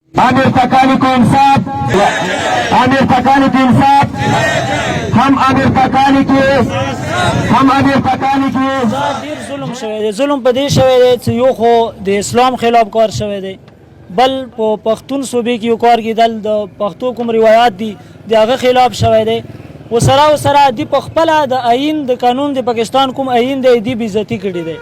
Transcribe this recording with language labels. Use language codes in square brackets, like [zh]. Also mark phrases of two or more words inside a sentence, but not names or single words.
[ur] عامر تکالی کو انصاف، عامر تکالی کو انصاف، ہم عامر تکالی کے [ps] ډیر ظلم شوی دی. ظلم په دې شوی دی چې یو خو د اسلام خلاف کار شوی دی، بل په پښتون صوبې کې یو کار کېدل د پښتو کوم روایات دي د هغه خلاف شوی دی. وسره دی په خپله د آئین د قانون د پاکستان کوم آئین دی دې بې عزتي کړې دی.